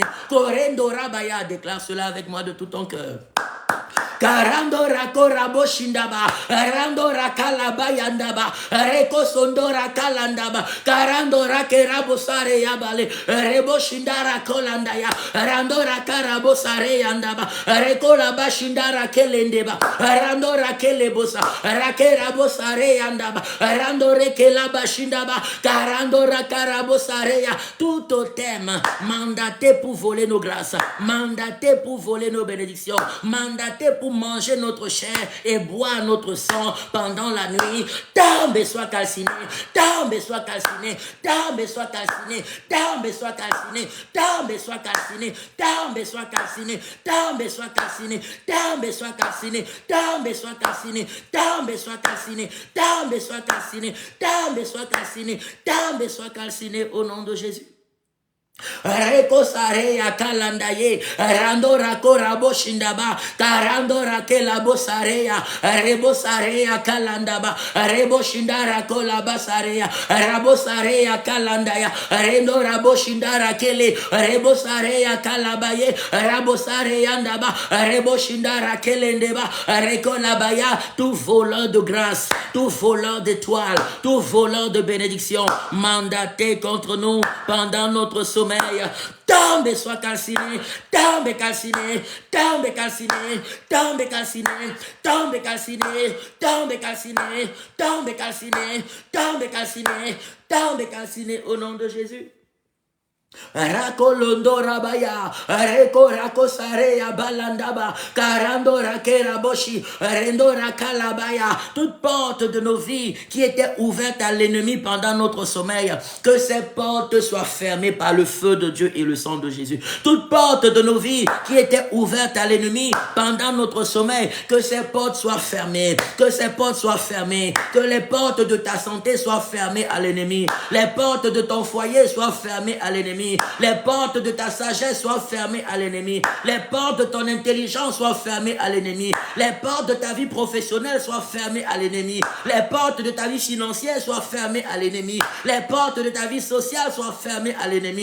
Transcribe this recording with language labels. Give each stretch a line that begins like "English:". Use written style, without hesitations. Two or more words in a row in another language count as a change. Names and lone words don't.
French: Corendo Rabaya, déclare cela avec moi de tout ton cœur. Karandora korabo shindaba, randora kalabayandaba, reko sondora kalandaba, karandora kerabo sare yabale, rebo shindara kolandaya, randora karabo sare yandaba, reko laba shindara kelendeba, randora kelebosa, rakerabo sare yandaba, randore kelaba shindaba, karandora karabo sare ya, tout totem mandaté pour voler nos grâces, mandaté pour voler nos bénédictions, mandaté pour manger notre chair et boire notre sang pendant la nuit, tombe et soit calciné, tombe et soit calciné, tombe et soit calciné, tombe et soit calciné, tombe et soit calciné, tombe et soit calciné, tombe et soit calciné, tombe et soit calciné, tombe et soit calciné, tombe et soit calciné, tombe et soit calciné, tombe et soit calciné, tombe et soit calciné au nom de Jésus. Reko sarea kalandaye, randora korabo shindaba, karandora kelabo sarea, rebo sarea kalandaba, rebo shindara kolaba sarea, rabo sarea kalandaya, rendo rabo shindara kele, rebo sarea kalabaye, rabo sarea ndaba, rebo shindara kelendeba, reko labaya, tout voleur de grâce, tout voleur d'étoiles, tout voleur de bénédiction, mandaté contre nous pendant notre sommeil, tombe et soit calciné, tombe et calciné, tombe et calciné, tombe et calciné, tombe et calciné, tombe et calciné, tombe et calciné, tombe et calciné, tombe et calciné au nom de Jésus. Rakolondo rabaya, reko rako sarea balandaba, karando rakera boshi, rendo rakalabaya, toute porte de nos vies qui était ouverte à l'ennemi pendant notre sommeil, que ces portes soient fermées par le feu de Dieu et le sang de Jésus. Toute porte de nos vies qui était ouverte à l'ennemi pendant notre sommeil, que ces portes soient fermées, que ces portes soient fermées, que les portes de ta santé soient fermées à l'ennemi, les portes de ton foyer soient fermées à l'ennemi, les portes de ta sagesse soient fermées à l'ennemi, les portes de ton intelligence soient fermées à l'ennemi, les portes de ta vie professionnelle soient fermées à l'ennemi, les portes de ta vie financière soient fermées à l'ennemi, les portes de ta vie sociale soient fermées à l'ennemi.